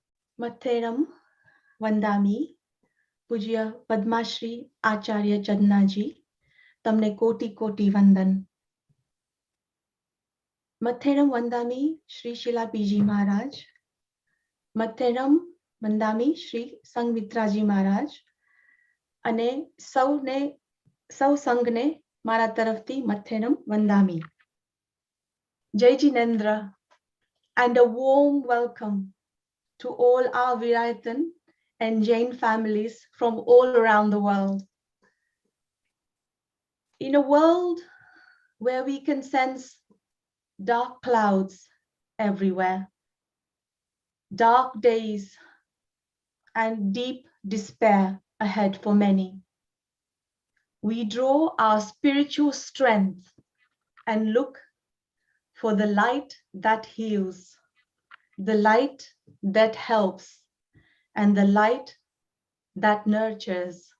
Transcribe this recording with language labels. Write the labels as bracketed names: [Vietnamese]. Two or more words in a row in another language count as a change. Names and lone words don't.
[Gujarati] મથેરમ વંદામી, પૂજ્ય પદ્મ શ્રી આચાર્ય ચંદનાજી, તમને કોટિ કોટિ વંદન. મથેરમ વંદામી શ્રી શીલા પીજી મહારાજ, મથેરમ વંદામી શ્રી સંઘમિત્રાજી મહારાજ, અને સૌ સંઘને મારા તરફથી મથેરમ વંદામી. જય જિનેન્દ્ર, [English] and a warm welcome to all our Veerayatan and Jain families from all around the world. In a world where we can sense dark clouds everywhere, dark days and deep despair ahead for many, we draw our spiritual strength and look for the light that heals, the light that helps, and the light that nurtures.